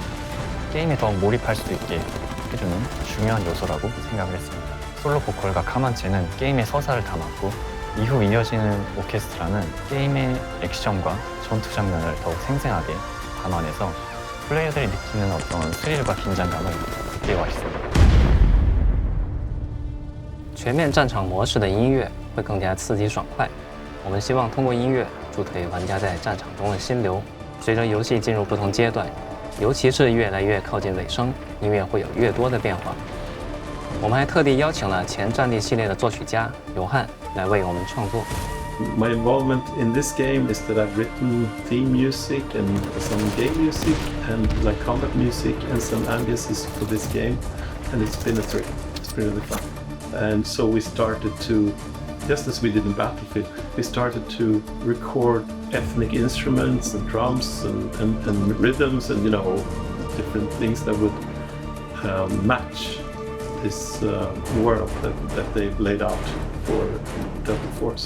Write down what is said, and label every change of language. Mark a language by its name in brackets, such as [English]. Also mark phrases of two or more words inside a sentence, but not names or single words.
[Korean] 게임에 더욱 몰입할 수 있게 해주는 중요한 요소라고 생각을 했습니다. 솔로 보컬과 카만체는 게임의 서사를 담았고 이후 이어지는 오케스트라는 게임의 액션과 전투 장면을 더욱 생생하게 담아내서 플레이어들이 느끼는 어떤 스릴과 긴장감을 극대화했습니다. [Chinese] 全面战场模式的音乐会更加刺激爽快。我们希望通过音乐助推玩家在战场中的心流。随着游戏进入不同阶段，尤其是越来越靠近尾声，音乐会有越多的变化。我们还特地邀请了前战地系列的作曲家尤汉来为我们创作。 [English] My involvement in this game is that I've written theme music and some game music and like combat music and some ambiences for this game, and it's been a trip. It's been really fun. And so we started to, just as we did in Battlefield, we started to record ethnic instruments and drums and rhythms and different things that would match this world that they've laid out for Delta Force.